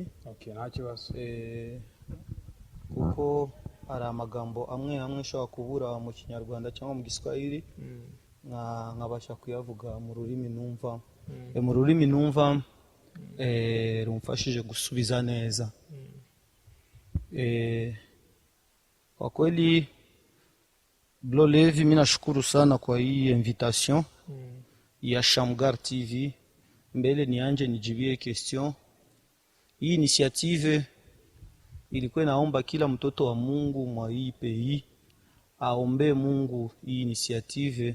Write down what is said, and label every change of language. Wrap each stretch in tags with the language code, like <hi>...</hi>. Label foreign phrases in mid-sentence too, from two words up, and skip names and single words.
<rw>Okay, nta kibazo. Kuko hari amagambo amwe ashobora kubura mu Kinyarwanda cyangwa mu Giswahili, nkabasha kuyavuga mu rurimi numva. Mu rurimi numva rumfashije gusubiza neza.</rw> <sw>Kwa kweli Blo Levi, mimi nashukuru sana kwa hii invitation ya Shamgar TV. Mbele nianje nijibie question. Hii initiative ilikuwa naomba kila mtoto wa Mungu mwa hii pays aombe Mungu hii initiative.</sw>